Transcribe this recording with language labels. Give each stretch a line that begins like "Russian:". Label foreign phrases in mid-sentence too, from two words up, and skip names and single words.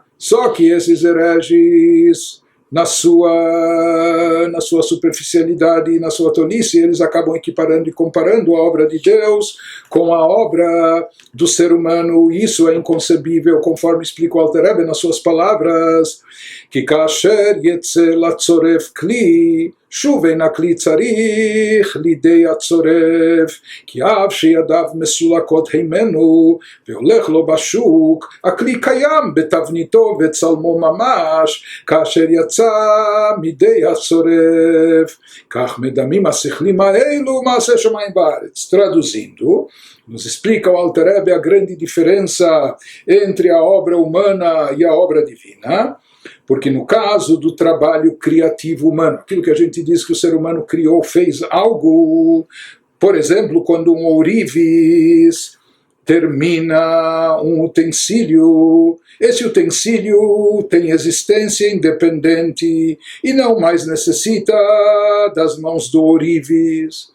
Portuguese: Só que esses hereges, na sua superficialidade e na sua tolice, eles acabam equiparando e comparando a obra de Deus com a obra do ser humano. Isso é inconcebível, conforme explica o Alter Rebbe nas suas palavras, que
Hebrew: כאשר יצא לצורף כלי שוב אין הכלי צריך לידי הצורף, כי אף שידיו מסולקות הימנו והולך לו בשוק, הכלי קיים בתבניתו וצלמו ממש, כאשר יצא מידי הצורף. כך מדמים השכלים האלו מעשה שמיים בארץ.
Portuguese: Traduzindo, nos explica o Alter Rebbe a grande diferença entre a obra humana e a obra divina. Porque no caso do trabalho criativo humano, aquilo que a gente diz que o ser humano criou, fez algo, por exemplo, quando um ourives termina um utensílio, esse utensílio tem existência independente e não mais necessita das mãos do ourives.